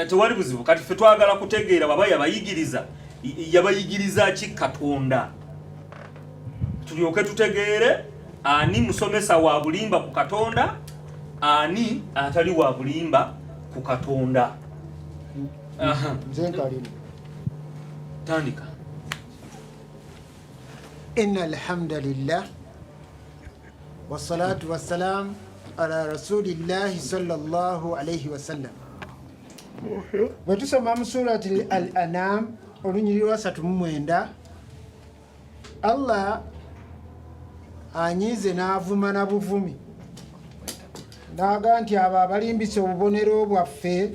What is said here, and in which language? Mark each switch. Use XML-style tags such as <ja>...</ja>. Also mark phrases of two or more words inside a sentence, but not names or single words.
<lg>tewali buzibu kati ffe twagala kutegeera baba yabayigiriza ki Katonda tulyoke tutegeere ani musomesa wa bulimba ku Katonda ani atali wa bulimba ku Katonda. Tandika.</lg> <ar>إن الحمد لله والصلاة والسلام على رسول الله صلى الله عليه وسلم.</ar> <lg>Bwe tusoma mu surati al-An'am olunyiriri lwa 39 Allah anyize n'avuma na buvumi naga nti abo abalimbisa obubonero bwaffe</lg>